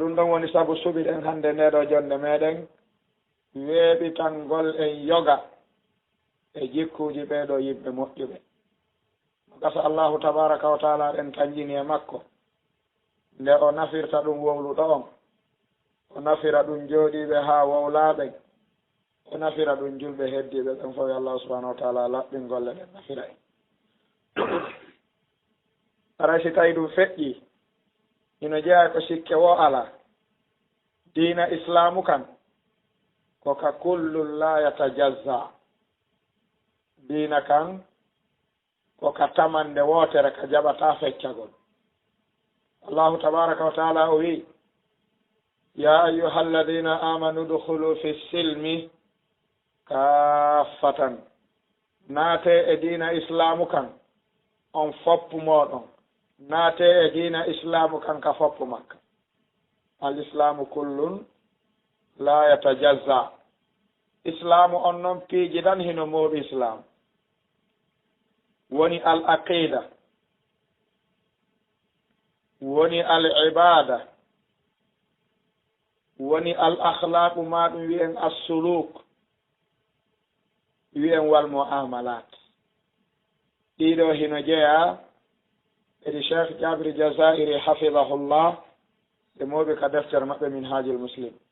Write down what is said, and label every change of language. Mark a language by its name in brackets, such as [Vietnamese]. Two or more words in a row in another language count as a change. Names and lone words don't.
[Fula] ɗum ɗon woni saabu suɓiɗen hande ndeɗo jonde meɗen weeɓitangol en yoga e jikkuji ɓeɗo yimɓe moƴƴuɓe gasa [Arabic] allahu tabaraka wa taala [Fula] ɗen kanjini e makko nde o nafirta ɗum wowluɗo on o nafira ɗum jooɗiɓe ha wowlaɓen o nafira ɗum julɓe heddiɓe ɓen fof [Arabic] allahu subahanahu wa taala [Fula] laɓɓin golle ɗen nafira en ara si tawi ɗum feƴƴi ino jeeya ko sikke wo ala diina islamu kan koka [Arabic] kullun la [Fula] yatajazza diina kan koka tamande wootere ka jaɓata feccagol [Arabic] allahu tabaraka wa taala [Fula] o wi [Arabic] ya ayuha alladina amanu dukhulu fi silmi kaffatan [Fula] naate e diina islamu kan on foppu moɗon naate e diina islamu kan ka foppu makka [Arabic] al islamu kullun la yatajazza islamu [Fula] on noon piiji tan hino mooɓi islamu woni [Arabic] al aqida [Fula] woni [Arabic] al ibada [Fula] woni [Arabic] al akhlaqu [Fula] ma ɗum wiyen assuluk wiyen [Arabic] wal muamalat [Fula] ɗiɗo hino jeeya edi cheikh jabri jazairi hafidahullah ɓe mooɓi ka deftere maɓɓe min hajil muslim